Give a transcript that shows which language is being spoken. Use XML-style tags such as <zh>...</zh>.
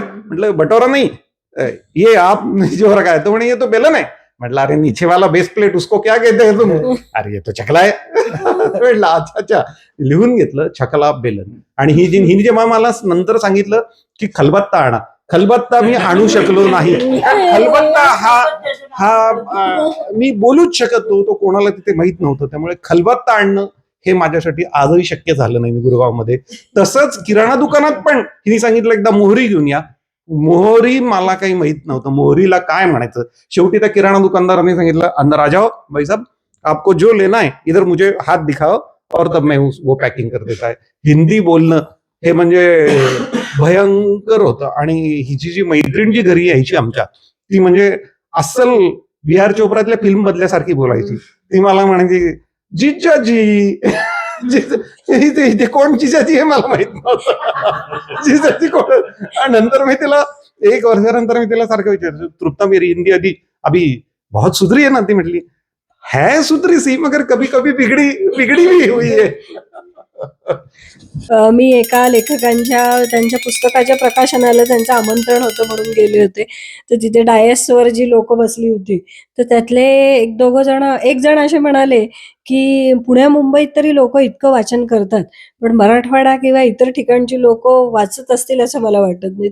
<mr>म्हटलं भटोरा नाही</mr> <hi>ये आप जो रखा है तो म्हणे ये तो बेलन आहे. म्हटलं अरे नीचे वाला बेस प्लेट उसको क्या कहते हैं तुम. अरे ये तो चकला आहे.</hi> <mr>म्हटलं अच्छा लिहून घेतलं चकला बेलन. आणि हिने जेव्हा मला नंतर सांगितलं की खलबत्ता आणा, खलबत्ता मी आणू शकलो नाही. खलबत्ता हा मी बोलूच शकत नव्हतो, कोणाला तिथे माहित नव्हतं. त्यामुळे खलबत्ता आणणं हे माझ्यासाठी आजही शक्य झालं नाही गुरगावमध्ये. तसंच किराणा दुकानात पण हिने सांगितलं एकदा मोहरी घेऊन या. मोहरी मला काही माहित नव्हतं मोहरीला काय म्हणायचं. शेवटी त्या किराणा दुकानदाराने सांगितलं</mr> <hi>अंदर आ जाओ भाई साहब आपको जो लेना है इधर मुझे हाथ दिखाओ और तब मैं वो पॅकिंग कर देता है.</hi> <mr>हिंदी बोलणं हे म्हणजे भयंकर होतं. आणि हिची जी मैत्रीण जी घरी यायची आमच्या ती म्हणजे अस्सल बिहार चोपडातल्या फिल्म मधल्यासारखी बोलायची. ती मला म्हणायची जिजाजी इथे कोण जिजाजी हे मला माहित नव्हतं. जिजाजी कोण. आणि नंतर मी तिला 1 वर्षानंतर मी तिला सारखं विचारतो,</mr> <hi>तृप्ता मेरी हिंदी अभी बहुत सुधरी है ना.</hi> <mr>ती म्हटली</mr> <hi>है सुधरी सी मगर कभी कभी बिगड़ी भी हुई है.</hi> <mr>मी एका लेखकांच्या त्यांच्या पुस्तकाच्या प्रकाशनाला त्यांचं आमंत्रण होतं म्हणून गेले होते. तर तिथे डायसवर जी लोक बसली होती तर त्यातले एक जण असे म्हणाले की पुण्या मुंबईत तरी लोक इतकं वाचन करतात पण मराठवाडा किंवा इतर ठिकाणची लोक वाचत असतील असं मला वाटत नाही.</mr>